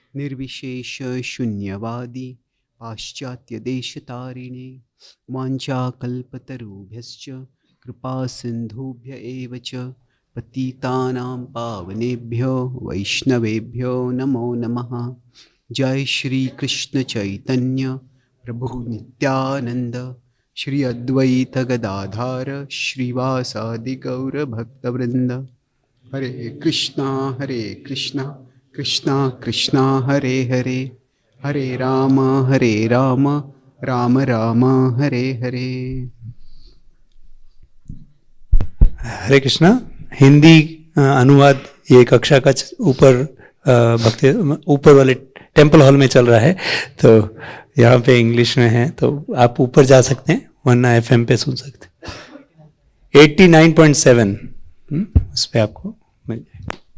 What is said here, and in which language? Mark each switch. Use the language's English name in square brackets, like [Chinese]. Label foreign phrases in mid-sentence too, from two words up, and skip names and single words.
[Sanskrit] निर्विशेष शून्यवादी पाश्चात्य देशतारिणे वाञ्छाकल्पतरुभ्यश्च कृपा सिन्धुभ्य एव च पतितानां पावनेभ्यो वैष्णवेभ्यो नमो नमः। जय श्री कृष्ण चैतन्य प्रभु नित्यानंद श्री अद्वैत गदाधार श्रीवासादि गौर भक्तवृंद। हरे कृष्णा कृष्णा कृष्णा हरे हरे, हरे राम राम राम हरे हरे। हरे कृष्णा। [Hindi] हिंदी अनुवाद ये कक्षा का ऊपर भक्ति ऊपर वाले [English] temple hall [Hindi] में चल रहा है, तो यहाँ पे इंग्लिश में है, तो आप ऊपर जा सकते हैं, वरना FM पे सुन सकते हैं। 89.7 उस पर आपको मिल जाएगा।